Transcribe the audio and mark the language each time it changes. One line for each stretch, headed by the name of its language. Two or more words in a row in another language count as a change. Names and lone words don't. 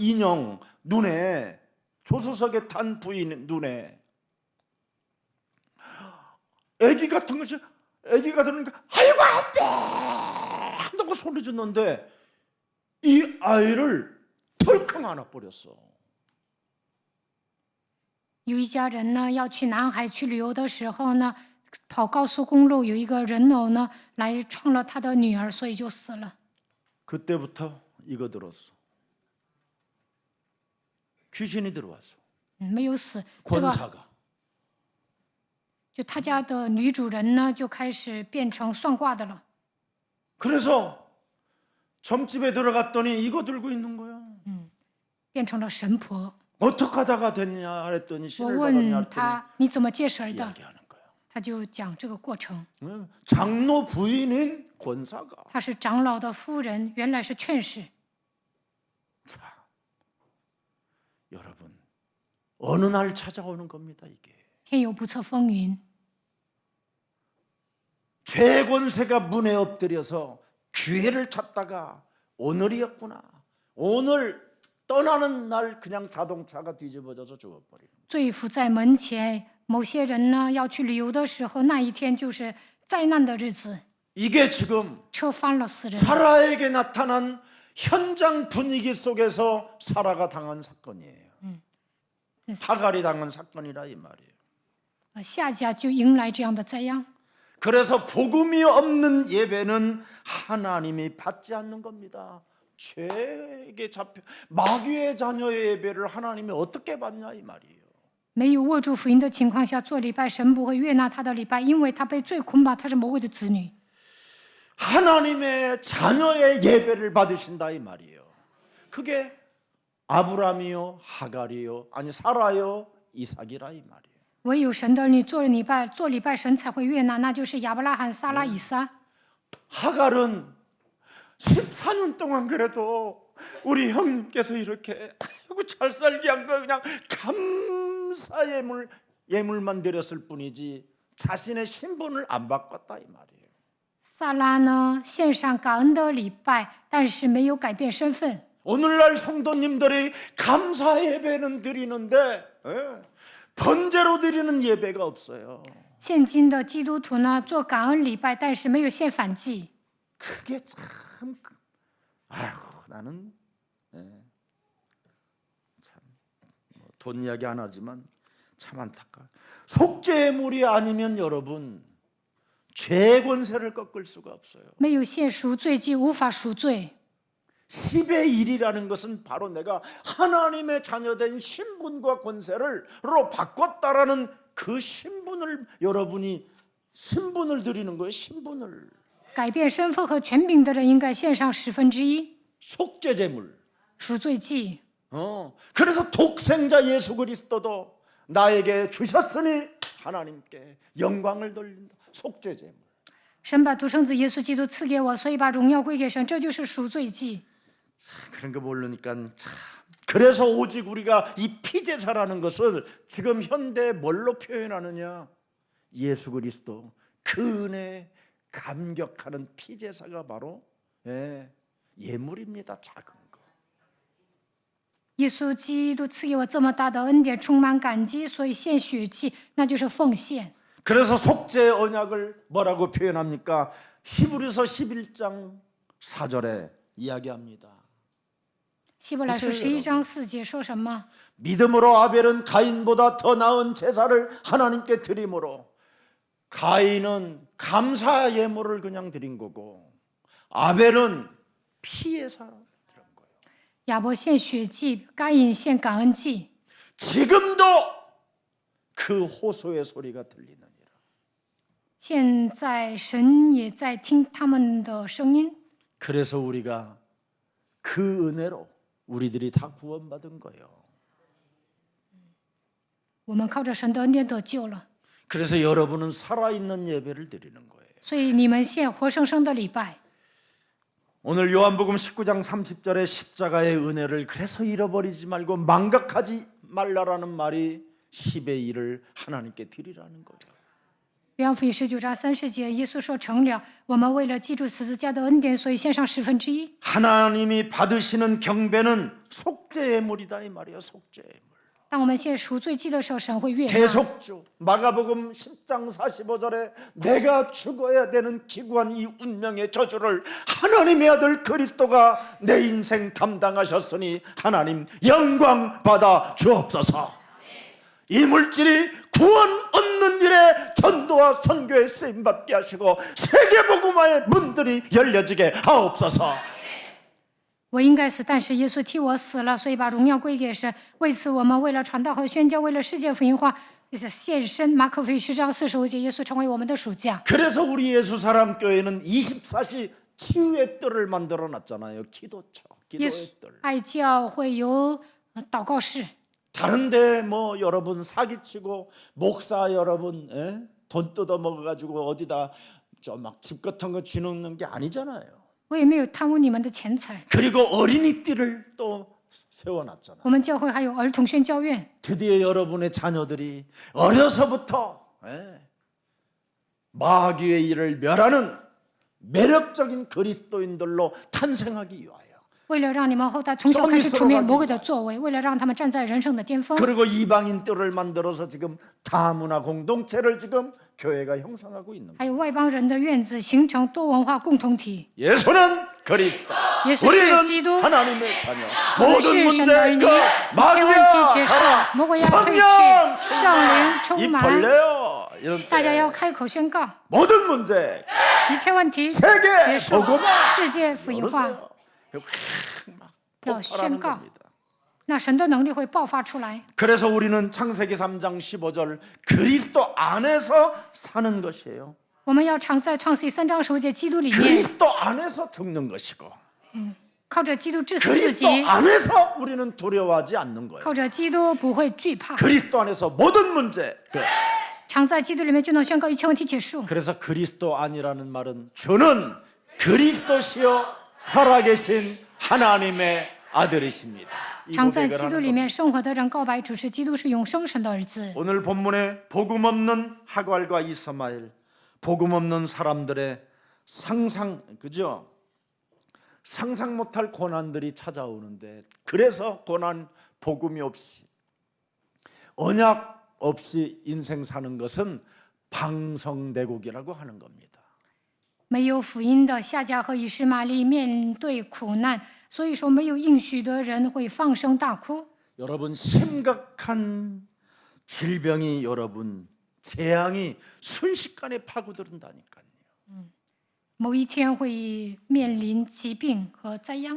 Korean: 인형 눈에 조수석에 탄 부인 눈에 애기 같은 것이 애기가 들으니까 아이고 안돼 한다고 소리 짓는데 이 아이를 털컹 안아버렸어.
Chinese: 有一家人呢要去南海去旅游的时候呢，跑高速公路，有一个人偶呢来撞了他的女儿，所以就死了。
Korean: 그때부터 이거 들었어. 귀신이 들어왔어.
Chinese: 没有死，这个
Korean: 권사가.
Chinese: 就他家的女主人呢就开始变成算卦的了。
Korean: 그래서 점집에 들어갔더니 이거 들고 있는 거야.
Chinese: 变成了神婆。
Korean: 어떻게 하다가 됐냐 했더니
Chinese: 我
Korean: 신을 받았냐
Chinese: 问
Korean: 했더니
Chinese: 他你怎么接神的，
Korean: 이야기하는 거야.
Chinese: 他就讲这个过程。
Korean: 장로 부인인 권사가.
Chinese: 她是长老的夫人，原来是劝士。
Korean: 자, 여러분 어느 날 찾아오는 겁니다 이게.
Chinese: 天有不测风云，
Korean: 죄 권세가 문에 엎드려서 기회를 찾다가 오늘이었구나. 오늘 떠나는 날 그냥 자동차가 뒤집어져서 죽어버리는.
Chinese: 罪伏在门前。某些人呢要去旅游的时候，那一天就是灾难的日子。
Korean: 이게 지금
Chinese: 车翻了死人。
Korean: 사라에게 나타난 현장 분위기 속에서 사라가 당한 사건이에요. 하갈이 당한 사건이라 이 말이에요.
Chinese: 夏甲就迎来这样的灾殃。
Korean: 그래서 복음이 없는 예배는 하나님이 받지 않는 겁니다. 죄에게 잡혀 마귀의 자녀의 예배를 하나님이 어떻게 받냐 이 말이에요.
Chinese: 没有握住福音的情况下做礼拜，神不会悦纳他的礼拜，因为他被罪捆绑，他是魔鬼的子女。
Korean: 하나님의 자녀의 예배를 받으신다 이 말이에요. 그게 아브라함이요, 하갈이요, 아니 사라요, 이삭이라 이 말이에요.
Chinese: 唯有神的儿女做礼拜神才会悦纳，那就是亚伯拉罕、撒拉、以撒。
Korean: 하갈은 14년 동안 그래도 우리 형님께서 이렇게 아이고 잘 살게 한 거 그냥 감사 예물만 드렸을 뿐이지 자신의 신분을 안 바꿨다 이 말이에요.
Chinese: 撒拉呢，献上感恩的礼拜，但是没有改变身份。
Korean: 오늘날 성도님들이 감사 예배는 드리는데 번제로 드리는 예배가 없어요.
Chinese: 现今的基督徒呢，做感恩礼拜，但是没有献反祭。
Korean: 그게 참 아휴 나는 돈 이야기 안 하지만 참 안타까워. 속죄물이 아니면 여러분 죄 권세를 꺾을 수가 없어요.
Chinese: 没有献赎罪祭，无法赎罪。
Korean: 10의 1이라는 것은 바로 내가 하나님의 자녀된 신분과 권세를로 바꿨다라는 그 신분을 여러분이 신분을 드리는 거예요. 신분을.
Chinese: 改变身份和权柄的人应该献上1/10
Korean: 속죄제물.
Chinese: 赎罪祭。
Korean: 그래서 독생자 예수 그리스도도 나에게 주셨으니 하나님께 영광을 돌린다. 속죄제물.
Chinese: 神把独生子耶稣基督赐给我，所以把荣耀归给神，这就是赎罪祭。
Korean: 그런 거 모르니까 참. 그래서 오직 우리가 이 피제사라는 것을 지금 현대에 뭘로 표현하느냐? 예수 그리스도 그 은혜 감격하는 피제사가 바로 예물입니다. 작은 거.
Chinese: 耶稣基督赐给我这么大的恩典，充满感激，所以献血祭，那就是奉献。
Korean: 그래서 속죄 언약을 뭐라고 표현합니까? 히브리서 11장 4절에 이야기합니다.
Chinese: 希伯来书11章4节说什么？
Korean: 믿음으로 아벨은 가인보다 더 나은 제사를 하나님께 드림으로 가인은 감사 예물을 그냥 드린 거고 아벨은 피예사 드린 거예요.
Chinese: 亚伯献血祭，该隐献感恩祭。
Korean: 지금도 그 호소의 소리가 들리느니라.
Chinese: 现在神也在听他们的声音，
Korean: 그래서 우리가 그 은혜로 우리들이 다 구원받은 거예요.
Chinese: 我们靠着神的恩典得救了。
Korean: 그래서 여러분은 살아있는 예배를 드리는 거예요.
Chinese: 所以你们献活生生的礼拜。
Korean: 오늘 요한복음 19장 30절의 십자가의 은혜를 그래서 잃어버리지 말고 망각하지 말라라는 말이 10의 1을 하나님께 드리라는 거예요.
Chinese: 约翰福音19章30节，耶稣说：“成了。” 我们为了记住十字架的恩典，所以献上1/10。
Korean: 하나님이 받으시는 경배는 속죄물이다 이 말이에요. 속죄물.
Chinese: 当我们献赎罪祭的时候，神会悦纳。
Korean: 대속주. 마가복음 10장 45절에 내가 죽어야 되는 기구한 이 운명의 저주를 하나님의 아들 그리스도가 내 인생 감당하셨으니 하나님 영광 받아 주옵소서. 이 물질이 구원 얻는 일에 전도와 선교에 쓰임받게 하시고 세계복음화의 문들이 열려지게 하옵소서.
Chinese: 我应该死，但是耶稣替我死了，所以把荣耀归给神。为此，我们为了传道和宣教，为了世界福音化，献身。马可福音10章45节，耶稣成为我们的属价。
Korean: 그래서 우리 예수사랑교회는 24시 치유의 뜰을 만들어 놨잖아요. 기도처,
Chinese: 耶
Korean: 기도의
Chinese: 稣
Korean: 뜰.
Chinese: 爱教会有祷告室。
Korean: 다른데 뭐 여러분 사기치고 목사 여러분 돈 뜯어 먹어가지고 어디다 저 막 집 같은 거 쥐놓는 게 아니잖아요.
Chinese: 我也没有贪污你们的钱财。
Korean: 그리고 어린이띠를 또 세워놨잖아요.
Chinese: 我们教会还有儿童宣教院。
Korean: 드디어 여러분의 자녀들이 어려서부터 마귀의 일을 멸하는 매력적인 그리스도인들로 탄생하기 위하여
Chinese: 为了让你们后代从小开始出灭魔鬼的作为，为了让他们站在人生的巅峰。
Korean: 그리고 이방인 뜰을 만들어서 지금 다문화 공동체를 지금 교회가 형성하고 있는 거예요.
Chinese: 还有外邦人的院子，形成多文化共同体。
Korean: 예수는 그리스도,
Chinese: 耶稣是基督，
Korean: 우리는 하나님의 자녀.
Chinese: 我们
Korean: 모든
Chinese: 是神的儿
Korean: 문제
Chinese: 女，
Korean: 그
Chinese: 一切问题
Korean: 마귀야
Chinese: 结束，
Korean: 가라.
Chinese: 魔鬼要退去，
Korean: 성령
Chinese: 圣灵充
Korean: 이
Chinese: 满，
Korean: 벌레요. 이런
Chinese: 大家
Korean: 때
Chinese: 要开口宣告，
Korean: 모든 문제
Chinese: 一切问题
Korean: 세계
Chinese: 结束，
Korean: 복음화
Chinese: 世界福音化，
Korean: 열으세요. 막
Chinese: 要
Korean: 폭발하는
Chinese: 宣告，
Korean: 겁니다.
Chinese: 那神的能力会爆发出来。
Korean: 그래서 우리는 창세기 3장 15절 그리스도 안에서 사는 것이에요.
Chinese: 我们要常在创世记3章15节基督里面，
Korean: 그리스도 안에서 죽는 것이고
Chinese: 靠着基督致死自
Korean: 그리스도
Chinese: 己，
Korean: 안에서 우리는 두려워하지 않는 거예요.
Chinese: 靠着基督不会惧怕，
Korean: 그리스도 안에서 모든 문제 끝. 常在基督里面就能宣告一切问题结束。 그래서 그리스도 안이라는 말은 저는 그리스도시요 살아계신 하나님의 아들이십니다. 이
Chinese: 常在
Korean: 고백을
Chinese: 基督
Korean: 하는
Chinese: 里
Korean: 겁니다.
Chinese: 面生活的人告白主是基督是永生神的儿子。
Korean: 오늘 본문에 복음 없는 하갈과 이스마엘, 복음 없는 사람들의 그죠? 상상 못할 고난들이 찾아오는데 그래서 고난 복음이 없이 언약 없이 인생 사는 것은 방성대국이라고 하는 겁니다.
Chinese: 没有福音的夏甲和以实玛利面对苦难，所以说没有应许的人会放声大哭。
Korean: 여러분 심각한 질병이 여러분 재앙이 순식간에 파고든다니까요.
Chinese: 某一天会面临疾病和灾殃。